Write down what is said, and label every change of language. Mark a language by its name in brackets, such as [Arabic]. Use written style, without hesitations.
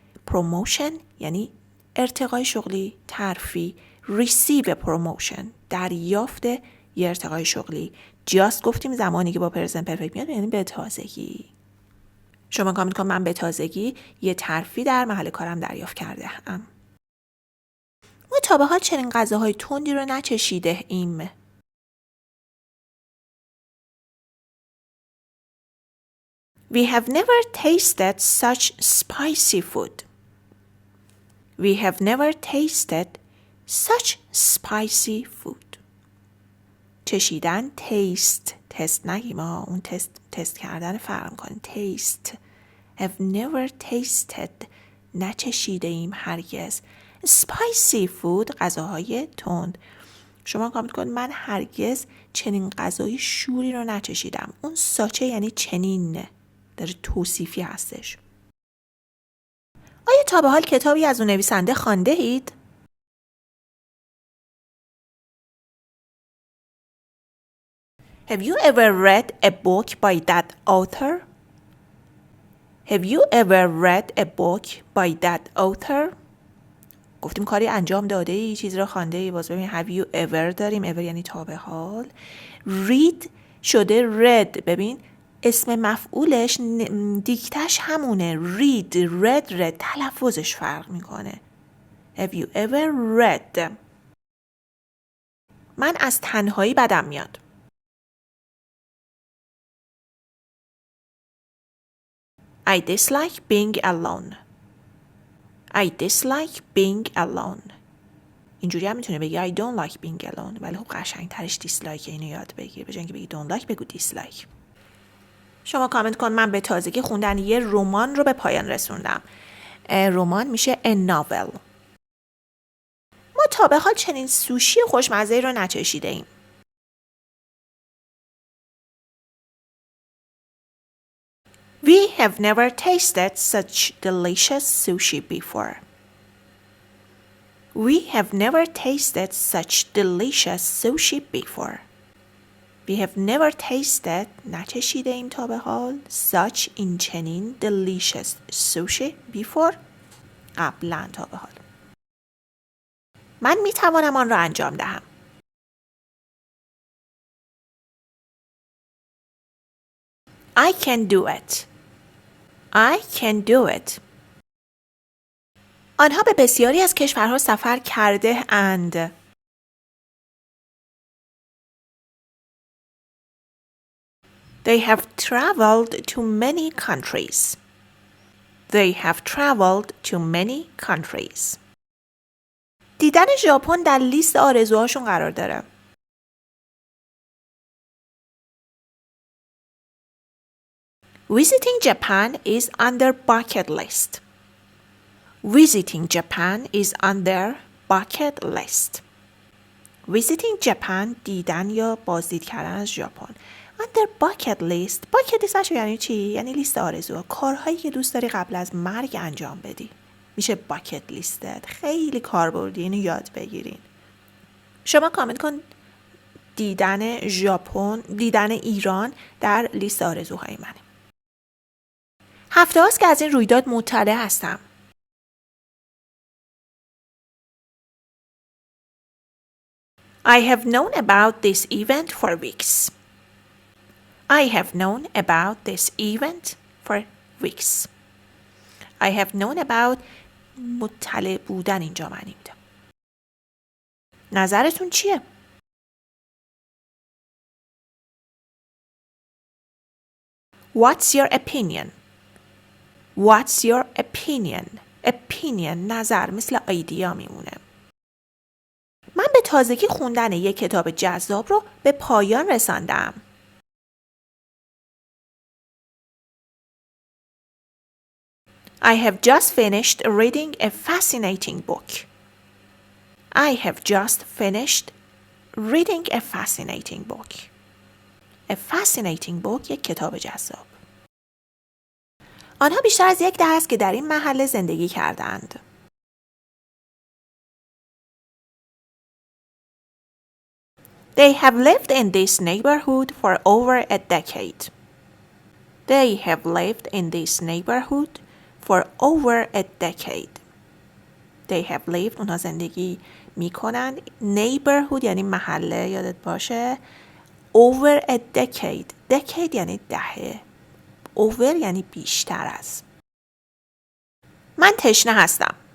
[Persian] Promotion یعنی ارتقای شغلی، ترفیع. Receive a promotion دریافت یه ارتقای شغلی. just گفتیم زمانی که با پرزنت پرفکت میاد یعنی به تازگی. شما کامنت کن من به تازگی یه ترفیع در محل کارم دریافت کرده ام. ما تا به حال چنین غذاهای تندی رو نچشیده ایم. [English] We have never tasted such spicy food. We have never tasted such spicy food. [Persian] چشیدن taste. تست نگیم ما. اون تست کردن فرق کنیم. taste. [English] Have never tasted. [Persian] نچشیده ایم هرگز. [English] spicy food. [Persian] غذاهای تند. شما کامنت کنید من هرگز چنین غذای شوری رو نچشیدم. اون ساچه یعنی چنین. داره توصیفی هستش. آیا تا به حال کتابی از اون نویسنده خوانده اید؟ [English] Have you ever read a book by that author? Have you ever read a book by that author? [Persian] گفتیم کاری انجام داده ای، چیزی رو خوانده ای. باز ببین [English] have you ever [Persian] داریم. ever یعنی تا به حال. [English] read [Persian] شده [English] read. [Persian] ببین اسم مفعولش دیکتش همونه. read تلفظش فرق میکنه. [English] Have you ever read? [Persian] من از تنهایی بدم میاد. [English] I dislike being alone. I dislike being alone. [Persian] اینجوری هم میتونه بگی [English] I don't like being alone. [Persian] ولی خب قشنگ ترش دیسلایک. اینو یاد بگیر. به جای اینکه بگی [English] don't like [Persian] بگو dislike. شما کامنت کن من به تازگی خوندن یه رمان رو به پایان رسوندم. رمان میشه a novel. ما تا به حال چنین سوشی خوشمزه رو نچشیده ایم. [English] We have never tasted such delicious sushi before. We have never tasted such delicious sushi before. We have never tasted [Persian] نچشیده ایم تا به حال [English] such [Persian] این چنین [English] delicious sushi before [Persian] قبلا تا به حال. من می توانم آن را انجام دهم. [English] I can do it. I can do it. [Persian] آنها به بسیاری از کشورها سفر کرده اند. [English] They have traveled to many countries. They have traveled to many countries. [Persian] دیدن ژاپن در لیست آرزوهاشون قرار داره. [English] Visiting Japan is on their bucket list. Visiting Japan is on their bucket list. Visiting Japan [Persian] دیدن یا بازدید کردن از ژاپن. [English] On their bucket list. [Persian] bucket list یعنی چی؟ یعنی لیست آرزوها. کارهایی که دوست داری قبل از مرگ انجام بدی. میشه [English] bucket listed. [Persian] خیلی کاربردی. اینو یاد بگیرین. شما کامنت کن دیدن ژاپن، دیدن ایران در لیست آرزوهای منه. هفته هاست که از این رویداد مطلع هستم. [English] I have known about this event for weeks. I have known about this event for weeks. I have known about [Persian] مطلع بودن اینجا معنی میده. نظرتون چیه؟ [English] What's your opinion? What's your opinion? [Persian] Opinion نظر مثل ایدیا میمونه. من به تازگی خوندن یک کتاب جذاب رو به پایان رساندم. [English] I have just finished reading a fascinating book. I have just finished reading a fascinating book. A fascinating book [Persian] یک کتاب جذاب. آنها بیشتر از یک دهه است که در این محله زندگی کردند. [English] They have lived in this neighborhood for over a decade. They have lived in this neighborhood for over a decade. They have lived [Persian] اونها زندگی میکنن. Neighborhood یعنی محله، یادت باشه. [English] Over a decade. [Persian] Decade یعنی دهه. Over یعنی بیشتر از. من تشنه هستم.